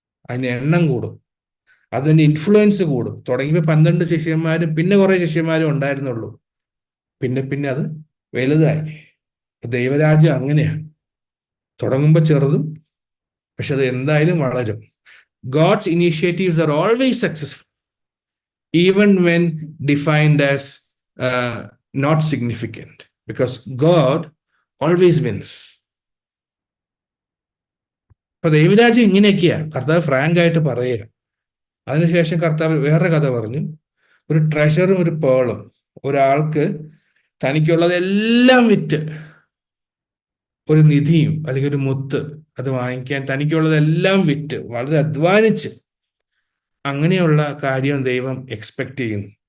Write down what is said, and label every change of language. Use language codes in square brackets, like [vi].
[ml] അതിന് എണ്ണം കൂടും, അതിന്റെ ഇൻഫ്ലുവൻസ് കൂടും. തുടങ്ങിയപ്പോൾ 12 ശിഷ്യന്മാരും പിന്നെ കുറെ ശിഷ്യന്മാരും ഉണ്ടായിരുന്നുള്ളൂ, പിന്നെ പിന്നെ അത് വലുതായി. ദൈവരാജ്യം അങ്ങനെയാണ്, തുടങ്ങുമ്പോൾ ചെറുതും, പക്ഷെ അത് എന്തായാലും വളരും. [en] God's initiatives are always successful, even when defined as not significant, because God always wins. [ml] അപ്പൊ ദൈവരാജ്യം ഇങ്ങനെയൊക്കെയാ കർത്താവ് ഫ്രാങ്ക് ആയിട്ട് പറയുക. അതിനുശേഷം കർത്താവ് വേറെ കഥ പറഞ്ഞു. ഒരു ട്രഷറും ഒരു പേളും. ഒരാൾക്ക് തനിക്കുള്ളതെല്ലാം വിറ്റ് ഒരു നിധിയും അല്ലെങ്കിൽ ഒരു മുത്ത് അത് വാങ്ങിക്കാൻ തനിക്കുള്ളതെല്ലാം വിറ്റ് വളരെ അധ്വാനിച്ച് അങ്ങനെയുള്ള കാര്യം ദൈവം എക്സ്പെക്ട് ചെയ്യുന്നു.